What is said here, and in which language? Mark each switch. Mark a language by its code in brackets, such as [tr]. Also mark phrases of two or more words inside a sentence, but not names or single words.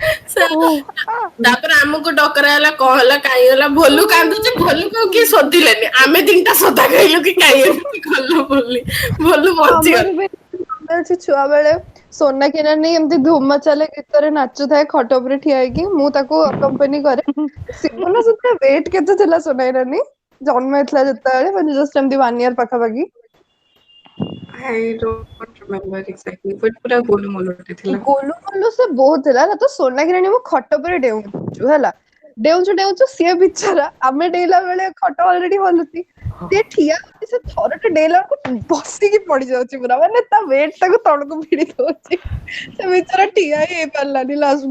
[or] ତାପରେ ଆମକୁ ଡକରା ହେଲା, କଣ ହେଲା କାହିଁ ହେଲା, ଭୋଲୁ କାନ୍ଦୁଛି, ଭୋଲୁ କିଏ ଶୋଧିଲେନି, ଆମେ ତିନିଟା ସୋଧା ଖାଇଲୁ କି କାହିଁ ଏମିତି କଲ ବୋଲି, ଭୋଲୁ ବଞ୍ଚିଗଲା। ଆମର ବି ମନେ ଅଛି ଛୁଆ ବେଳେ ସୋନାକ୍ଷୀ ନାନୀ ଏମିତି ଧୁମ ଚାଲେ ଗୀତରେ ନାଚୁଥାଏ ଖଟ ଉପରେ ଠିଆ ହେଇକି, ମୁଁ ତାକୁ ଆକମ୍ପାନି କରେ। ସିବୁନା ସେଥିରେ ୱେଟ କେତେ ଥିଲା ସୋନାକ୍ଷୀ ନାନୀ ଜନ୍ମ ହେଇଥିଲା ଯେତେବେଳେ, ମାନେ ଜଷ୍ଟ ଏମିତି 1 ଇୟର ପାଖାପାଖି। [en] I don't remember exactly, but [hi] पूरा गोलमोल [en] ଥିଲା। [or] ଗୋଲୁ ମୋଲୁ ସେ ବହୁତ ଥିଲା ହେଲା। ତ ସୋନା କିରାଣୀ ମୁଁ ଖଟ ଉପରେ ଡେଉଁଛୁ ହେଲା, ଡେଉଁଛୁ ସିଏ ବିଚାରା, ଆମେ ଡେଇଁଲା ବେଳେ ଖଟ ଅଲରେଡି ହଲୁଛି, ସିଏ ଠିଆ ହଉଛି, ସେ ଥରଟେ ଡେଇଁଲା ବେଳକୁ ବସିକି ପଡି ଯାଉଛି ପୁରା, ମାନେ ତା ୱେଟ ତାକୁ ତଳକୁ ଭିଡି ଦଉଛି, ସେ ବିଚାରା ଠିଆ ହିଁ ହେଇପାରିଲାନି ଲାଷ୍ଟକୁ।